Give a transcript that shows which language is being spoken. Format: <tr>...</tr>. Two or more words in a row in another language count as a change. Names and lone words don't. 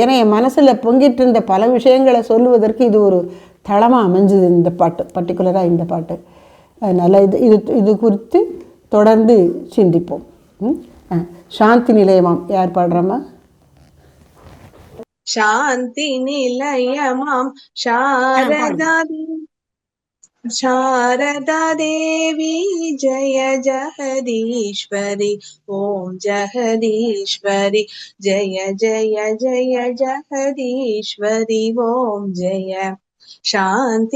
<ta>ஏன்னா என் மனசில் பொங்கிட்டு இருந்த பல விஷயங்களை சொல்லுவதற்கு இது ஒரு தளமாக அமைஞ்சுது இந்த பாட்டு, பர்டிகுலராக இந்த பாட்டு. அதனால் இது குறித்து தொடர்ந்து சிந்திப்போம். சாந்தி நிலையமாம் யார் பாடுறோமா? சாந்தி நிலையமாம்</ta> <sa>शारदा देवी जय जगदीश्वरी ओम जगदीश्वरी जय जय जय जगदीश्वरी ओम जय शांति</sa>